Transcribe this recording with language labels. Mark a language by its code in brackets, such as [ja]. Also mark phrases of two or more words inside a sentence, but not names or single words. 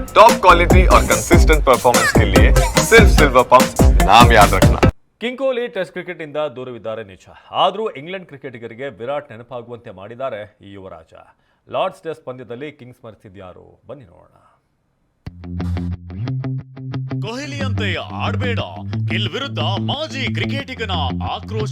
[en] top quality [hi] और [en] consistent performance [hi] के लिए सिर्फ सिल्वर पंप नाम याद रखना। [kn] ಕಿಂಗ್ ಕೊಹ್ಲಿ [en] test cricket [kn] ಇಂದ ದೂರವಿದ್ದಾರೆ ನಿಜ. ಆದರೂ ಇಂಗ್ಲೆಂಡ್ ಕ್ರಿಕೆಟಿಗರಿಗೆ ವಿರಾಟ್ ನೆನಪಾಗುವಂತೆ ಮಾಡಿದ್ದಾರೆ ಈ ಯುವರಾಜ. ಲಾರ್ಡ್ಸ್ ಟೆಸ್ಟ್ ಪಂದ್ಯದಲ್ಲಿ ಕಿಂಗ್ಸ್ ಮರೆತಿದ್ಯಾರು, ಬನ್ನಿ ನೋಡೋಣ. ಕೊಹ್ಲಿಯಂತೆ ಆಡಬೇಡ, ಗಿಲ್ ವಿರುದ್ಧ ಮಾಜಿ ಕ್ರಿಕೆಟಿಗನ ಆಕ್ರೋಶ.